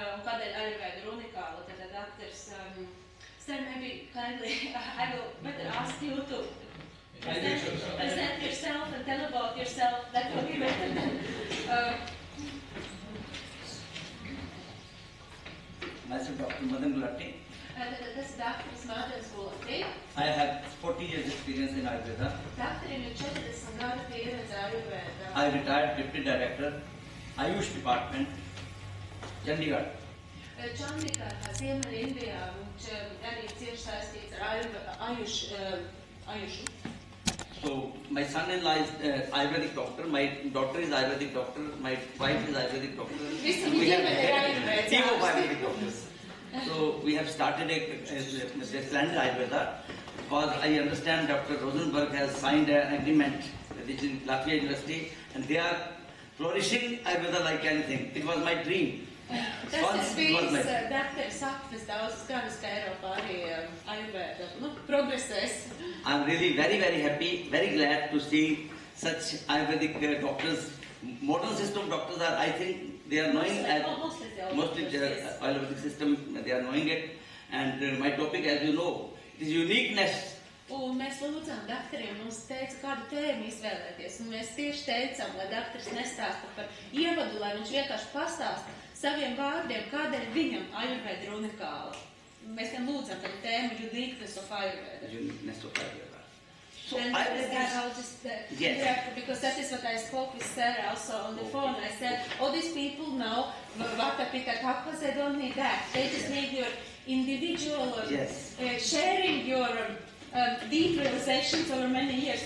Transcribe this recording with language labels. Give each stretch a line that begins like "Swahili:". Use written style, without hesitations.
Latvian: kādēļ Ayurveda ir unikāla, tad doktors,
English: Sir, maybe kindly, I will better ask you to present yourself and tell about yourself. That will be better than... Myself, Dr. Madan Gulati.
Latvian: Tas Dr. Madans Gulati.
English: I have 40 years experience in Ayurveda.
Latvian: Doktoriem ir 40 gadu pieredze Ayurvedā.
English: I retired Deputy Director, Ayush Department, Chandigarh.
Latvian: Chandigarhā, Ziemeļa Indijā, viņš arī cieši saistīts ar Ayushu.
English: So, my son-in-law is Ayurvedic doctor, my daughter is Ayurvedic doctor, my wife is Ayurvedic doctor. We have a team of Ayurvedic doctors. So, we have started a splendid Ayurveda because I understand Dr. Rosenberg has signed an agreement with Latvia University and they are flourishing Ayurveda like anything. It was my dream.
Latvian: Tas ir bijis doktora sapnis daudzas gadus, ka Eiropā arī Ayurveda progresēs.
English: I'm really very happy, very glad to see such Ayurvedic doctors. Modern system doctors are, I think, they are knowing mostly the Ayurvedic system, they are knowing it. And my topic, as you know, is uniqueness.
Latvian: Un mēs lūdzām doktoriem, mums teica, kādu tēmu izvēlēties. Un mēs tieši teicām, lai doktors nestāsta par ievadu, lai viņš vienkārši pastāsta saviem vārdiem, kādēļ viņam Ayurveda ir unikāla. Mēs gan lūdzām par tēmu Uniqueness of Ayurveda.
English: Uniqueness of Ayurveda. So and I'll just interrupt, because that is what I spoke with Sarah also on the phone. I said, all these people now, Vata Pitta Kakkas, they don't need that. They just need your individual sharing your deep realizations over many years.